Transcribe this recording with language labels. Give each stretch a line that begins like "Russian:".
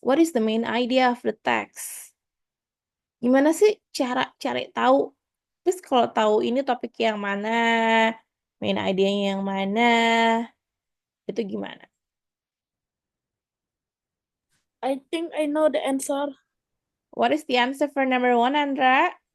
English: What is the main idea of the text?
Indonesian: Gimana sih cara cari tahu? Terus kalau tahu ini topik yang mana, main idenya yang mana, itu gimana?
English: I think I know the answer. What is the answer for number 1, Andra?